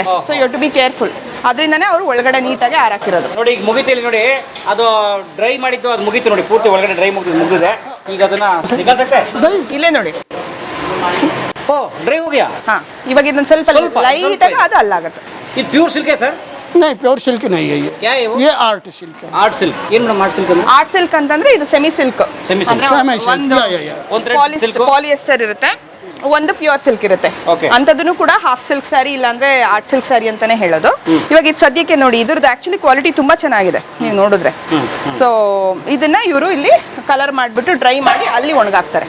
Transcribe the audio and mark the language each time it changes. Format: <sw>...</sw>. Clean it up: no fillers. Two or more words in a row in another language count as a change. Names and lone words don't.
<en>so you to be careful.</en> <kn>ಅದರಿಂದನೇ ಅವರು ಒಳಗಡೆ ನೀಟಾಗಿ ಹಾಕಿರೋದು. ನೋಡಿ ಈಗ ಮುಗಿತಿಲ್ಲ ನೋಡಿ, ಅದು ಡ್ರೈ ಮಾಡಿದ್ದು ಅದು ಮುಗೀತು ನೋಡಿ, ಪೂರ್ತಿ ಒಳಗಡೆ ಡ್ರೈ ಮುಗಿದಿದೆ. ಈಗ ಅದನ್ನ ನಿಕಾಲ್ಸಕ್ಕೆ ಇಲ್ಲೇ ನೋಡಿ. ಓ ಡ್ರೈ ಹೋಗ್ಯಾ? ಹಾಂ, ಇವಾಗ ಇದೊಂದು ಸ್ವಲ್ಪ ಲೈಟಾಗಿ ಅದು ಅಲ್ಲಾಗುತ್ತೆ. ಇದು</kn> <en>pure silk</en> <hi>है सर? नहीं,</hi> <en>pure silk</en> <hi>नहीं है ये। क्या है वो? ये</hi> <en>art silk</en> <hi>है।</hi> <en>Art silk.</en> <kn>ಏನು ಮೇಡಮ್</kn> <en>art silk</en> <kn>ಅಂದ್ರೆ?</kn> <en>art silk</en> <kn>ಅಂತಂದ್ರೆ ಇದು</kn> <en>semi silk. Semi silk. Semi silk.</en> <kn>या ಒಂದು ಸಿಲ್ಕ್ ಪಾಲಿಯೆಸ್ಟರ್ ಇರುತ್ತೆ, ಒಂದು</kn> <en>pure silk</en> <kn>ಇರುತ್ತೆ. Okay. ಅಂಥದ್ದನ್ನು ಕೂಡ</kn> <en>half silk saree</en> <kn>ಇಲ್ಲ ಅಂದ್ರೆ</kn> <en>art silk saree</en> <kn>ಅಂತಾನೆ ಹೇಳೋದು. ಇವಾಗ ಇದು ಸದ್ಯಕ್ಕೆ ನೋಡಿ, ಇದ್ರದ್ದು</kn> <en>actually quality</en> <kn>ತುಂಬಾ ಚೆನ್ನಾಗಿದೆ ನೀವು ನೋಡಿದ್ರೆ. ಸೊ ಇದನ್ನ ಇವರು ಇಲ್ಲಿ ಕಲರ್ ಮಾಡ್ಬಿಟ್ಟು ಡ್ರೈ ಮಾಡಿ ಅಲ್ಲಿ ಒಣಗಾಕ್ತಾರೆ.</kn>